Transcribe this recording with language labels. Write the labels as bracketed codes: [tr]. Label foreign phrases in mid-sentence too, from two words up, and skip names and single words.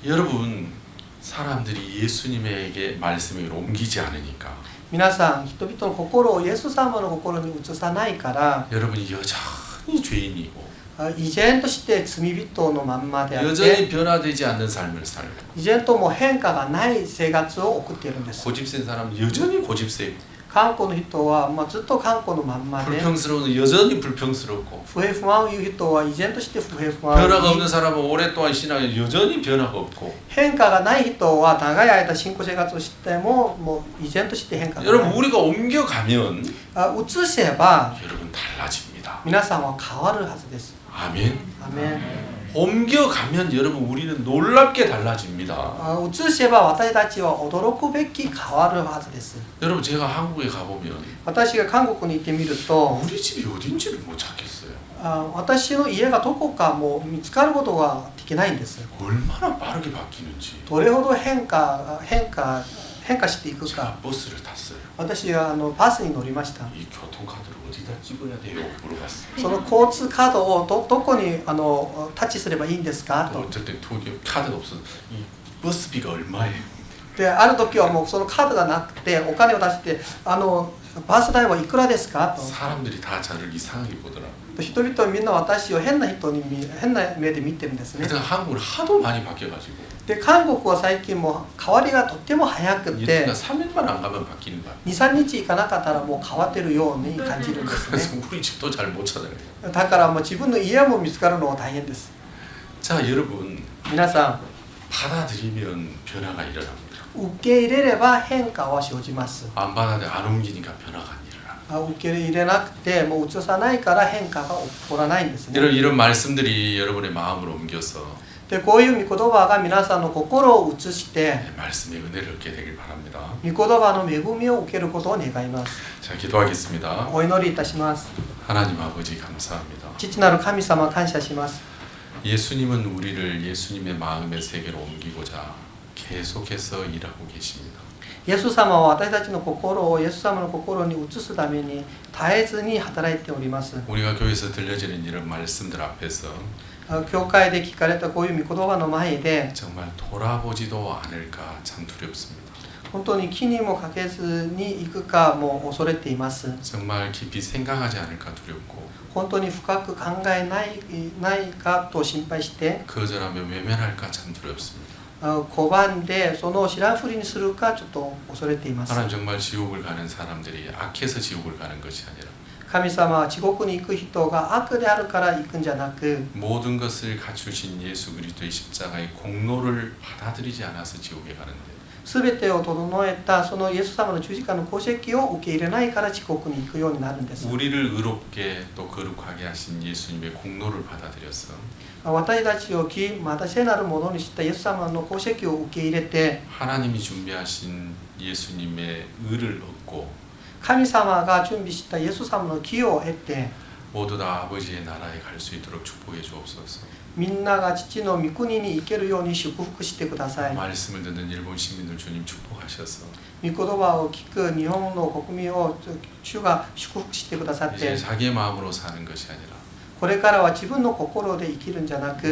[ko] 여러분 사람들이 예수님에게 말씀을 옮기지 않으니까 [ja] 皆さん人々の心をイエス様の心に移さないから [ko] 여러분이 여전히 죄인이고 [ja] 依然として罪人のまんまであって [ko] 여전히 변화되지 않는 삶을 살고 [ja] 依然とも変化がない生活を送っているんです [ko] 고집센 사람은 여전히 고집세고 [ja] 韓国の人はずっと韓国のまんまで [ko] 불평스러운 여전히 불평스럽고 [ja] 不平不安を言う人は依然として不平不安を [ko] 변화가 [ja] 言い [ko] 없는 사람은 오랫동안 신앙에 여전히 변화가 없고 [ja] 変化がない人は長い間信仰生活をしてもう依然として変化がな [ko] 여러분 [ja] い [ko] 우리가 옮겨가면 [ja] 移せば [ko] 여러분 달라집니다. [ja] 皆さんは変わるはずです [ko] 아멘. [ja] アメン [ko] 옮겨가면 여러분 우리는 놀랍게 달라집니다. [ja] 移せば私たちは驚くべき変わるはずです [ko] 여러분 제가 한국에 가보면 [ja] 私が韓国に行ってみると [ko] 우리 집이 어딘지를 못 찾겠어요. [ja] 私の家がどこかもう見つかることができないんです [ko] 얼마나 빠르게 바뀌는지. [ja] どれほど変化していく [ko] 제가 [ja] か [ko] 버스를 탔어요. [ja] 私はバスに乗りました [ko] 이 교통카드를 어디다 찍어야 돼요? 물어봤어요. [ja] その交通カードをどこにタッチすればいいんですかと [ko] 어쩔 때 돈이 카드가 없어서 이 버스비가 얼마예요? [ja] である時はもうそのカードがなくてお金を出してバス代はいくらですかと [ko] 사람들이 다 저를 이상하게 보더라고요. [ja] 人々はみんな私を変な目で見てるんですね [ko] 그래서 한국을 하도 많이 바뀌어가지고 [ja] で韓国は最近も変わりがとっても早くて [ko] 그러니까 3일만 안 가면 바뀌는 거야. [ja] 2、3 日行かなかったらもう変わってるように感じるんですね [ko] 그래서 우리 집도 잘 못 찾아요. [ja] だからもう自分の家も見つかるのが大変です [ko] 자 여러분 [ja] 皆さん [ko] 받아들이면 변화가 일어납니다. [ja] 受け入れれば変化は生じます。 [ko] 안 받아들 안 옮기니까 변화가 안 일어나. [ja] 受け入れなくてもう移さないから変化が起こらないんですね。 [ko] 이런 말씀들이 여러분의 마음을 옮겨서 [ja] でこういう御言葉が皆さんの心を移して [ko] 말씀의 은혜를 얻게 되길 바랍니다. [ja] 御言葉の恵みを受けることを願います。 [ko] 자, 기도하겠습니다. [ja] お祈りいたします。 [ko] 하나님 아버지 감사합니다. [ja] 父なる神様感謝します。 [ko] 예수님은 우리를 예수님의 마음의 세계로 옮기고자 계속해서 일하고 계십니다. [ja] イエス様は私たちの心をイエス様の心に移すために絶えずに働いております。 [ko] 우리가 교회에서 들려지는 이런 말씀들 앞에서 [ja] 教会で聞かれたこういう御言葉の前で [ko] 정말 돌아보지도 않을까 참 두렵습니다. [ja] 本当に気にもかけずに行くかも恐れています。 [ko] 정말 깊이 생각하지 않을까 두렵고 [ja] 本当に深く考えないかと心配して [ko] 거절하며 외면할까 참 두렵습니다. [ja] 拒んでその知らんふりにするかちょっと恐れています。 [ko] 하나님 정말 지옥을 가는 사람들이 악해서 지옥을 가는 것이 아니라 [ja] 神様は地獄に行く人が悪であるから行くんじゃなく [ko] 모든 것을 갖추신 예수 그리스도의 십자가의 공로를 받아들이지 않아서 지옥에 가는데 [ja] すべてを整えたそのイエス様の十字架の功績を受け入れないから地獄に行くようになるんです。 [ko] 우리를 의롭게 또 거룩하게 하신 예수님의 공로를 받아들여서 [ja] 私たちをまた聖なるものにしたイエス様の功績を受け入れて [ko] 하나님이 준비하신 예수님의 의를 얻고 [ja] 神様が準備したイエス様の義を得て [ko] 모두 다 아버지의 나라에 갈 수 있도록 축복해 주옵소서. [ja] みんなが父の御国に行けるように祝福してください。 [ko] 말씀을 듣는 일본 시민들 주님 축복하셔서 [ja] 御言葉を聞く日本の国民を主が祝福してくださっ [ko] 이제 [ja] て [ko] 자기의 마음으로 사는 것이 아니라 [ja] これからは自分の心で生きるんじゃなく